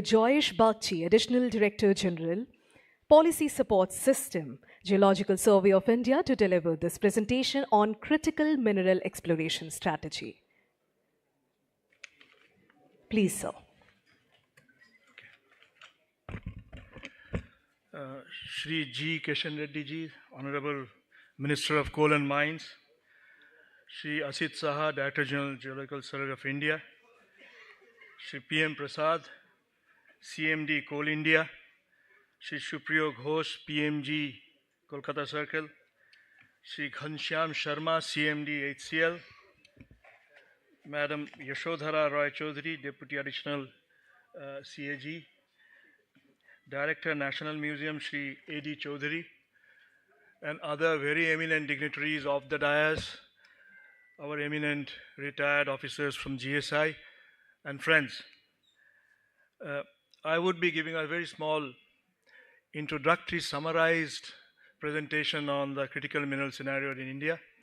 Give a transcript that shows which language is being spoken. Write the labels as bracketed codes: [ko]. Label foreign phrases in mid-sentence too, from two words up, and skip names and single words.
[en] Joyesh Bagchi, Additional Director General, Policy Support System, Geological Survey of India, to deliver this presentation on critical mineral exploration strategy. Please, sir. Shri G. Keshan Reddy ji, Honorable Minister of Coal and Mines, Shri Asit Saha, Director General, Geological Survey of India, Shri P.M. Prasad, CMD, Coal India, Shri Supriyo Ghosh, PMG, Kolkata Circle, Shri Ghanshyam Sharma, CMD, HCL, Madam Yashodhara Roy Chaudhary, Deputy Additional CAG, Director, National Museum, Shri A.D. Chaudhary, and other very eminent dignitaries of the dais, our eminent retired officers from GSI, and friends. I would be giving a very small introductory summarized presentation on the critical mineral scenario in India.